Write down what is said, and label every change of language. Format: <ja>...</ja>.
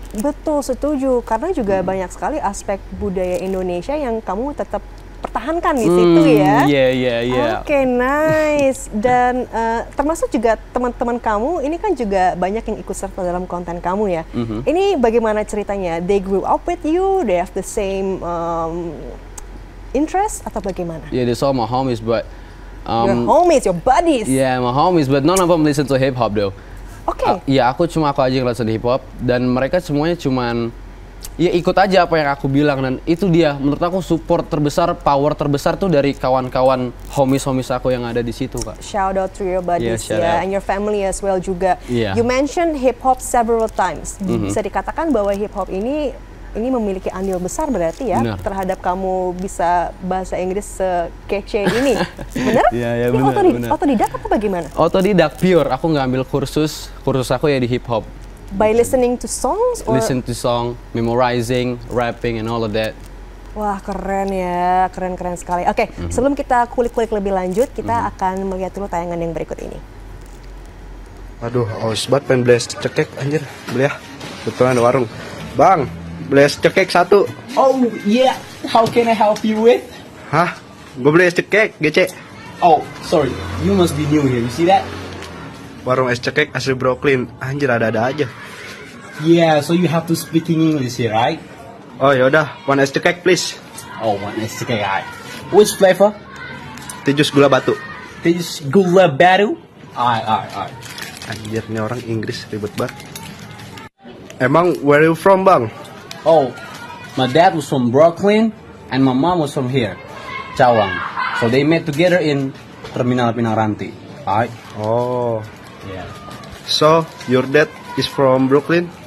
<id>Betul, setuju. Karena juga banyak sekali aspek budaya Indonesia yang kamu tetap pertahankan di situ ya. Iya. Oke, nice. Dan termasuk juga teman-teman kamu, ini kan juga banyak yang ikut serta dalam konten kamu ya. Ini bagaimana ceritanya?</id> <en>They grew up with you, they have the same interest,</en> <id>atau bagaimana?</id> <en>Yeah, they're all my homies, but your homies, your buddies. Yeah, my homies, but none of them listen to hip hop though.</en> <id>Oke. Ya, aku aja yang</id> <en>listen hip hop,</en> <id>dan mereka semuanya cuman ya ikut aja apa yang aku bilang, dan itu dia menurut aku support terbesar, power terbesar tuh dari kawan-kawan homies aku yang ada di situ, Kak.</id> <en>Shout out to your buddies</en> <id>ya,</id> <en>and your family as well juga. Yeah. You mentioned hip hop several times.</en> <id>Bisa dikatakan bahwa hip hop ini memiliki andil besar berarti ya. Benar. Terhadap kamu bisa bahasa Inggris sekece ini. Benar? Iya, ini benar. Otodidak apa bagaimana? Otodidak pure. Aku nggak ambil kursus aku ya di hip hop.</id> <en>By listening to songs? Or? Listen to song, memorizing, rapping, and all of that.</en> <id>Wah, keren ya, keren sekali. Oke, sebelum kita kulik-kulik lebih lanjut, kita akan melihat dulu tayangan yang berikut ini. Aduh, haus banget pengen beli es cekek, anjir. Beli ya, kebetulan ada warung. Bang, beli es cekek 1.</id> <en>Oh, yeah. How can I help you with?</en> <id>Hah? Gue beli es cekek, GC.</id> <en>Oh, sorry. You must be new here. You see that?</en> <id>Warung es cekek asli Brooklyn. Anjir, ada-ada aja.</id> <en>Yeah, so you have to speak in English here, right?</en> <id>Oh, yaudah,</id> <en>one es cekek please. Oh, one is okay, alright. Which flavor?</en> <id>Tijus gula batu.</id> <en>This gula batu? Alright.</en> <id>Anjir, ini orang Inggris ribet banget. Emang</id> <en>where you from, Bang? Oh, my dad was from Brooklyn and my mom was from here, Cawang. So they met together in Terminal Pinang Ranti. Alright? Oh. Yeah. So, your dad is from Brooklyn?</en>